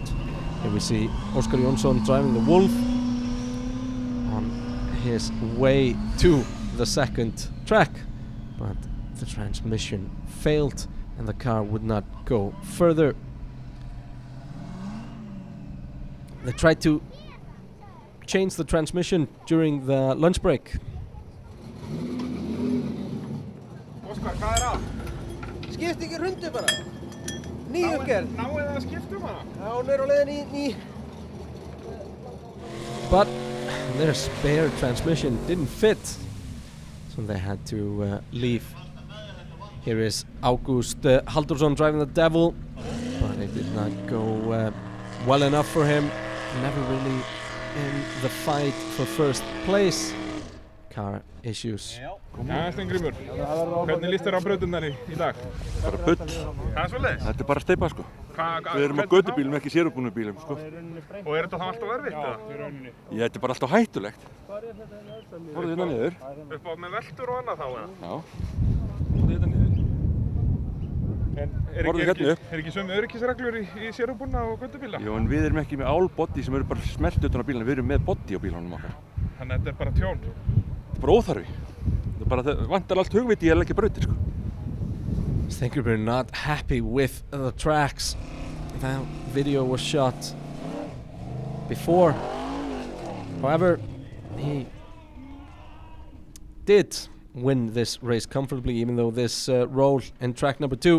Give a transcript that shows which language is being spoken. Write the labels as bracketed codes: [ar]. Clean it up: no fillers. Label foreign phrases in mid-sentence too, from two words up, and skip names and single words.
[en] Here we see Óskar Jónsson driving the Wolf on his way to the second track, but the transmission failed and the car would not go further. They tried to change the transmission during the lunch break. [is] Óskar, hvað að? Skipt ekki hundu bara. Ný uppgerð. Náðu þið að skipta hana? Já, hún á leiðinni í ný. [en] But their spare transmission didn't fit, so they had to leave. Here is Ágúst Halldórsson driving the Devil, but it did not go well enough for him. Never really in the fight for first place. Car issues. [is] Já, Steingrímur, hvernig líst þér á brautirnar í dag? Bara bull. Það er svoleiðis? Þetta er bara steypa sko. Við erum á götubílum, ekki sérubúnum bílum sko. Og er þetta þá alltaf erfitt eða? Þetta er bara alltaf hættulegt. Fóruð hérna niður. Upp á með veltur og annað þá eða? Já. Fóruð hérna niður. Er ekki sömu öryggisreglur í sérubúna og götubíla? Jú, en við erum ekki með álboddi sem eru bara smelt utan á bílunum, við erum með boddi á bílunum okkar. Þannig að þetta er bara tjón? Þetta er bara óþarfi. Þetta er bara, vantar allt hugviti í að leggja brautir sko. [en] Steingrímur not happy with the tracks. That video was shot before. However, he did win this race comfortably, even though this roll in track number 2.